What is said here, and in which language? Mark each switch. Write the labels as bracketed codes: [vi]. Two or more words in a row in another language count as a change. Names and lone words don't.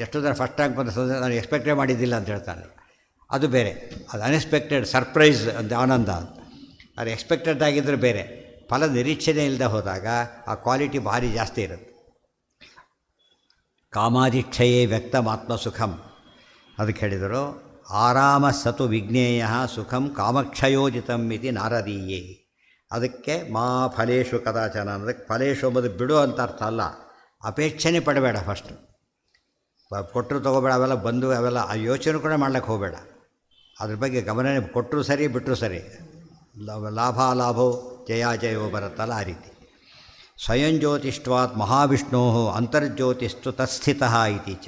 [kn] ಎಷ್ಟೋ ಜನ [en] first rank [kn] ಬಂದ ನಾನು ಎಕ್ಸ್ಪೆಕ್ಟೇ ಮಾಡಿದ್ದಿಲ್ಲ ಅಂತ ಹೇಳ್ತಾನೆ, ಅದು ಬೇರೆ. ಅದು [en] unexpected surprise [kn] ಅಂತ ಆನಂದ. ಅದು ಎಕ್ಸ್ಪೆಕ್ಟೆಡ್ ಆಗಿದ್ದರೆ ಬೇರೆ. ಫಲ ನಿರೀಕ್ಷೆನೇ ಇಲ್ಲದೆ ಹೋದಾಗ ಆ ಕ್ವಾಲಿಟಿ ಭಾರಿ ಜಾಸ್ತಿ ಇರುತ್ತೆ. [sa] ಕಾಮಾದಿಕ್ಷಯೇ ವ್ಯಕ್ತಮಾತ್ಮ ಸುಖಂ [kn] ಅದಕ್ಕೆ ಹೇಳಿದರು. [sa] ಆರಾಮ ಸತು ವಿಜ್ಞೇಯ ಸುಖಂ ಕಾಮಕ್ಷಯೋಜಿತಂ ಇತಿ ನಾರದೀಯೇ. [kn] ಅದಕ್ಕೆ [sa] ಮಾ ಫಲೇಶು ಕದಾಚನ [kn] ಅನ್ನೋದಕ್ಕೆ ಫಲೇಶು ಎಂಬುದು ಬಿಡು ಅಂತ ಅರ್ಥ ಅಲ್ಲ, ಅಪೇಕ್ಷೆನೇ ಪಡಬೇಡ. ಫಸ್ಟ್ ಕೊಟ್ಟರು ತೊಗೋಬೇಡ, ಅವೆಲ್ಲ ಬಂದು ಅವೆಲ್ಲ ಆ ಯೋಚನೆ ಕೂಡ ಮಾಡ್ಲಿಕ್ಕೆ ಹೋಗಬೇಡ. ಅದ್ರ ಬಗ್ಗೆ ಗಮನನೇ, ಕೊಟ್ಟರು ಸರಿ ಬಿಟ್ಟರು ಸರಿ, [sa] ಲಾಭಾಲಾಭೋ ಜಯಾಜಯೋ [kn] ಬರುತ್ತಲ್ಲ ಆ ರೀತಿ. [sa] ಸ್ವಯಂ ಜ್ಯೋತಿಷ್ಟ್ವಾತ್ ಮಹಾವಿಷ್ಣೋ ಅಂತರ್ಜ್ಯೋತಿಸ್ತು ತತ್ಸ್ಥಿತಃ ಇತಿ ಚ.